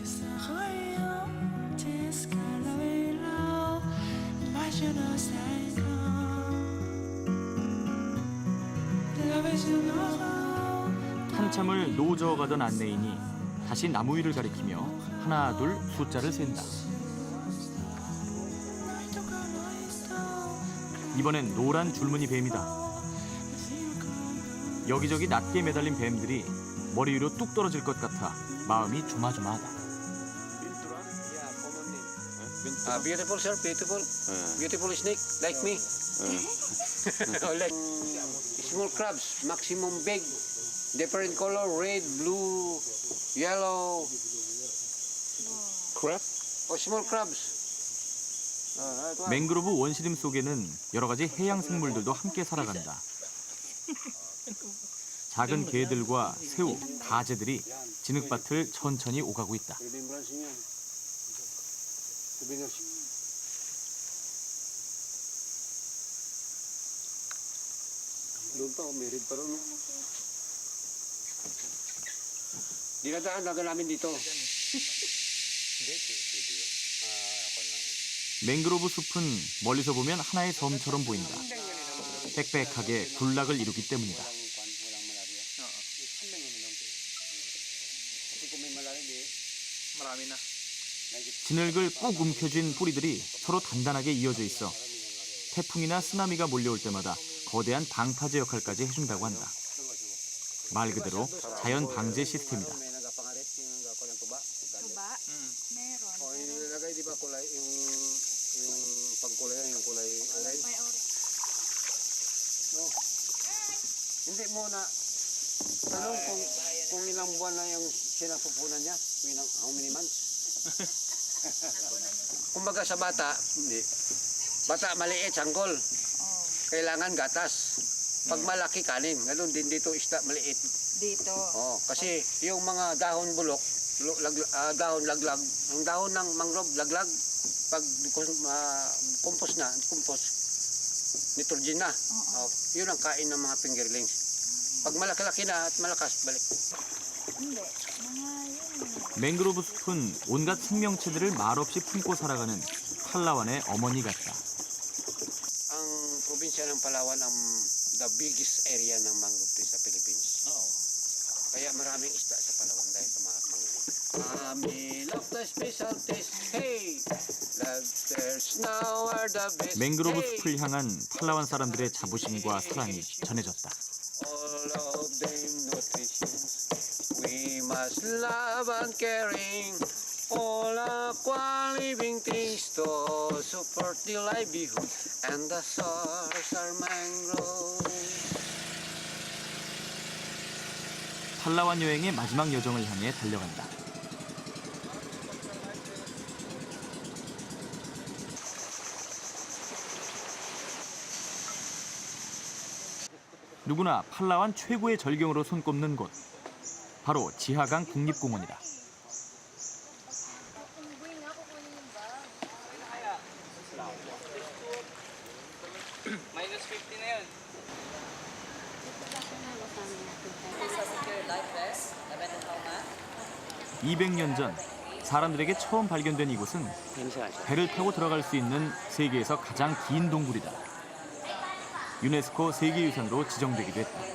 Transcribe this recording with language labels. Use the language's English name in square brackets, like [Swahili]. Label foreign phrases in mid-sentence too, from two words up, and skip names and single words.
[Korean] 한참을 노저어가던 안내인이 다시 나무 위를 가리키며 하나 둘 숫자를 센다. 이번엔 노란 줄무늬 뱀이다. 여기저기 낮게 매달린 뱀들이 머리 위로 뚝 떨어질 것 같아 마음이 조마조마하다. [English] Beautiful, sir. Beautiful. Beautiful snake, like me. Or like small crabs, maximum big, different color, red, blue, yellow. Crab? Or small crabs. [Korean] 맹그로브 원시림 속에는 여러 가지 해양 생물들도 함께 살아간다. 작은 개들과 새우, 가재들이 진흙밭을 천천히 오가고 있다. [Filipino] Dinadaan namin dito. [Korean] 맹그로브 숲은 멀리서 보면 하나의 섬처럼 보인다. 빽빽하게 군락을 이루기 때문이다. 진흙을 꾹 움켜쥔 뿌리들이 서로 단단하게 이어져 있어 태풍이나 쓰나미가 몰려올 때마다 거대한 방파제 역할까지 해준다고 한다. 말 그대로 자연 방제 시스템이다. [Filipino] Nilagay di ba kulay yung pangkulay yung kulay orange? No. Hindi mo na tanong kung ilang buwan na yung sinapupunan niya, [English] how many months? [Filipino] Kumbaga sa bata, maliit sanggol. Kailangan gatas. Pag malaki kanin, ganun din dito isda maliit. Dito. Oh, kasi yung mga dahon bulok, dahon laglag, ang dahon ng mangrove laglag, pag compost na, nitrogen na. Oh, yun ang kain ng mga fingerlings. Pag malaki-laki na at malakas, balik. [Korean] 맹그로브 숲은 온갖 생명체들을 말없이 품고 살아가는 팔라완의 어머니 같다. [Filipino] Ang probinsya ng Palawan ang [English] the biggest area [Filipino] ng mangrove tree sa Philippines. Kaya maraming isda sa Palawan dahil sa mga mangrove. [English] Amin of the special taste, hey, there's now are the best. [Korean] 맹그로브 숲을 향한 팔라완 사람들의 자부심과 사랑이 전해졌다. [English] All of them nutritious, we must love and caring. All aqua living things to support the livelihood, and the source are mangroves. [Korean] 팔라완 여행의 마지막 여정을 향해 달려간다. 누구나 팔라완 최고의 절경으로 손꼽는 곳, 바로 지하강 국립공원이다. [Filipino] Minus 50 na yun. [Korean] 200년 전 사람들에게 처음 발견된 이곳은 배를 타고 들어갈 수 있는 세계에서 가장 긴 동굴이다. 유네스코 세계유산으로 지정되기도 했다.